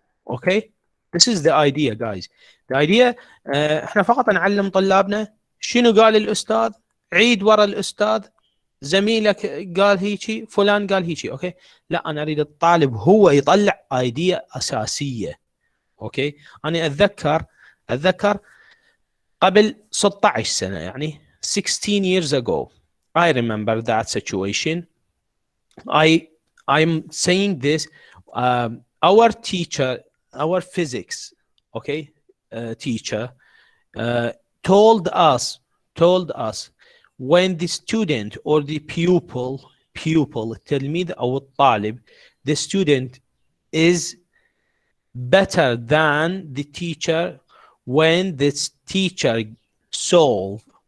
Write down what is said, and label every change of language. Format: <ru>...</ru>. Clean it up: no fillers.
<en>Okay, this is the idea guys. the idea</en> <ar>احنا فقط نعلم طلابنا شنو قال الاستاذ، عيد ورا الاستاذ، زميلك قال هيجي، فلان قال هيجي. اوكي، لا، انا اريد الطالب هو يطلع ايديا اساسيه. اوكي، انا اتذكر قبل 16 سنه، يعني</ar> <en>16 years ago I remember that situation. I'm saying this, our teacher, our physics, okay, teacher told us when the student or the pupil</en> <ar>التلميذ أو الطالب،</ar> <en>the student is better than the teacher when the teacher solve</en>